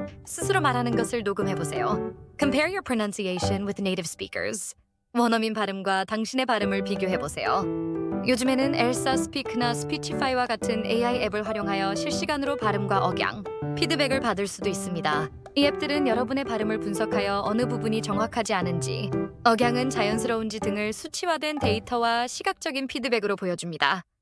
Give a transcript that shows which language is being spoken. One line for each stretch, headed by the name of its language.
Korean: 스스로 말하는 것을 녹음해보세요.
English: Compare your pronunciation with native speakers.
Korean: 원어민 발음과 당신의 발음을 비교해보세요. 요즘에는 엘사 스피크나 스피치파이와 같은 AI 앱을 활용하여 실시간으로 발음과 억양, 피드백을 받을 수도 있습니다. 이 앱들은 여러분의 발음을 분석하여 어느 부분이 정확하지 않은지, 억양은 자연스러운지 등을 수치화된 데이터와 시각적인 피드백으로 보여줍니다.